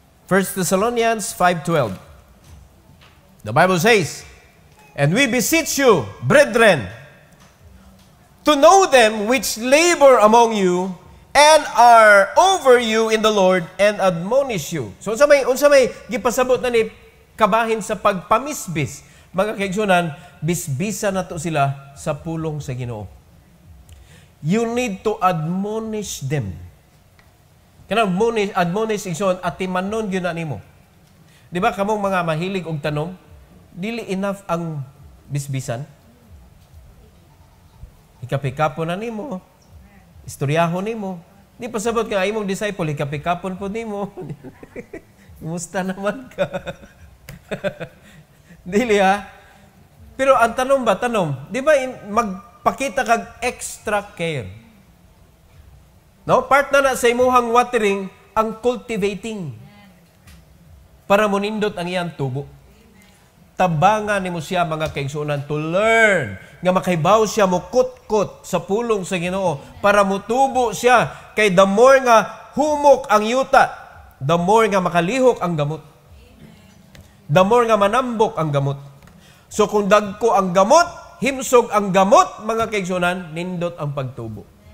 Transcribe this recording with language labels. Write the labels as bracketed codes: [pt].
[en] 1 Thessalonians 5:12. The Bible says, and we beseech you, brethren, to know them which labor among you and are over you in the Lord and admonish you. [ceb] So unsa may gipasabot na ni kabahin sa pagpamisbis. Mga kaigsunan, bisbisa na to sila sa pulong sa Ginoo. [en] You need to admonish them. [ceb] Kanang admonish igsoon at timanon gyud na nimo. Di ba kamong mga mahilig og tanom, dili enough ang bisbisan. Hikapikapon na nimo. Istoryahon nimo. Di pa sabot nga imong disciple, hikapikapon po nimo. Kumusta naman ka? Dili ha? Pero ang tanom ba, di ba magpakita kag extra care? No? Part na sa imuhang watering, ang cultivating. Para munindot ang iyang tubo. Tabangan nimo siya mga kaigsunan [en] to learn [ceb] nga makaibaw siya mo kutkot sa pulong sa Ginoo para mutubo siya kay the more nga humok ang yuta, the more nga makalihok ang gamot. The more nga manambok ang gamot. So kung dagko ang gamot, himsog ang gamot, mga kaigsunan, nindot ang pagtubo.